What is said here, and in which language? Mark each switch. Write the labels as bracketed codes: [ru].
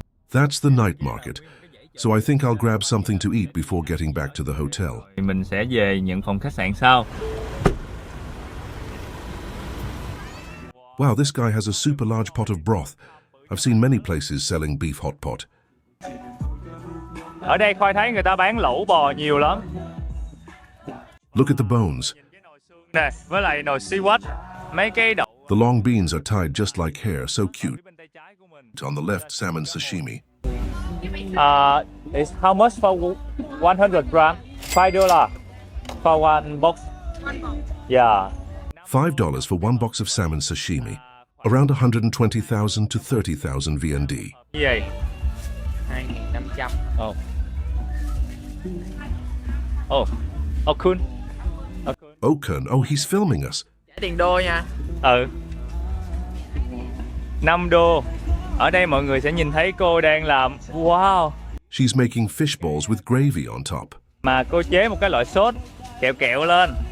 [en] That's the night market, so I think I'll grab something to eat before getting back to the hotel. [vi] Mình sẽ về nhận phòng khách sạn sau. [en] Wow, this guy has a super large pot of broth. I've seen many places selling beef hot pot. [vi] Ở đây Khoai thấy người ta bán lẩu bò nhiều lắm. [en] Look at the bones. [vi] Nè, với lại nồi seaweed, mấy cái đậu. [en] The long beans are tied just like hair, so cute. On the left, salmon sashimi. It's how much for 100 gram? $5 for one box. Yeah. $5 for one box of salmon sashimi, around 120,000 to 30,000 VND. [vi] Gì vậy? 2.500. Oh. [en] Oh. Oh, cool. Okun, oh, he's filming us. [vi] Trả tiền đô nha. Ừ. 5 đô. Ở đây mọi người sẽ nhìn thấy cô đang làm. Wow. [en] She's making fish balls with gravy on top. [vi] Mà cô chế một cái loại sốt kẹo kẹo lên.